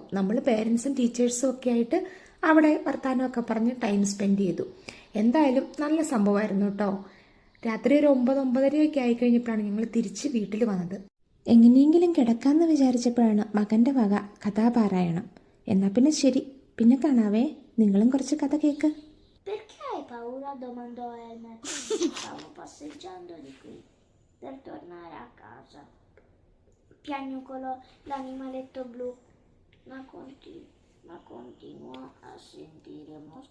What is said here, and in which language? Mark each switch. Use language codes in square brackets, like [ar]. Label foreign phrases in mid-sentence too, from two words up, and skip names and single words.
[ml] നമ്മൾ പേരൻസും ടീച്ചേഴ്സും ഒക്കെ ആയിട്ട് അവിടെ വർത്തമാനമൊക്കെ പറഞ്ഞ് [en] time spend [ml] ചെയ്തു. എന്തായാലും നല്ല സംഭവമായിരുന്നു കേട്ടോ. രാത്രി ഒരു 9-9:30 ആയിക്കഴിഞ്ഞപ്പോഴാണ് ഞങ്ങൾ തിരിച്ച് വീട്ടിൽ വന്നത്. എങ്ങനെയെങ്കിലും കിടക്കാമെന്ന് വിചാരിച്ചപ്പോഴാണ് മകൻ്റെ വക കഥാപാരായണം. എന്നാൽ പിന്നെ ശരി, പിന്നെ കാണാവേ. നിങ്ങളും കുറച്ച് കഥ കേൾക്ക്. [it] Perché hai paura? Domandò Elmer. Stavo passeggiando di qui per tornare a casa. Piagnucolò l'animaletto blu, ma continuò a sentire mostri